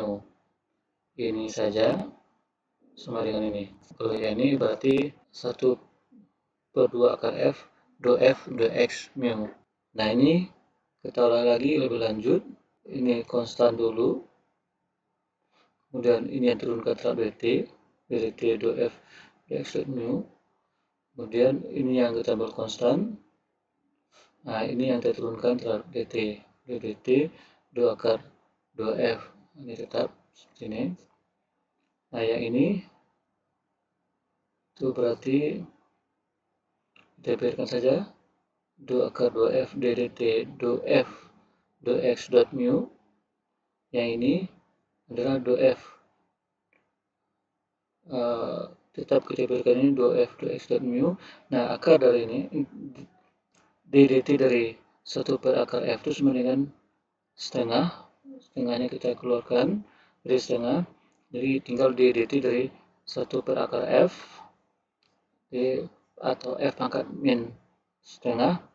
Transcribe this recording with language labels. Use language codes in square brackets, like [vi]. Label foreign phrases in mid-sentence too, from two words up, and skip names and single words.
[id] Ini saja sama dengan ini. Kalau ini berarti 1 per 2 akar F, do F, do X, mu. Nah, ini kita ulang lagi lebih lanjut. Ini konstan dulu. Kemudian ini yang turunkan terhadap dt, dt do F, do X, do mu. Kemudian ini yang kita ambil konstan. Nah, ini yang kita turunkan terhadap dt, do dt, do akar, do F. Ini tetap seperti ini. Nah, yang ini itu berarti kita biarkan saja do akar 2f ddt do f do x dot mu. Yang ini adalah do f. Tetap kita biarkan ini do f do x dot mu. Nah, akar dari ini ddt dari 1 per akar f itu sama dengan setengah. Setengahnya kita keluarkan dari setengah. Jadi tinggal ddt dari 1 per akar f atau f pangkat min setengah.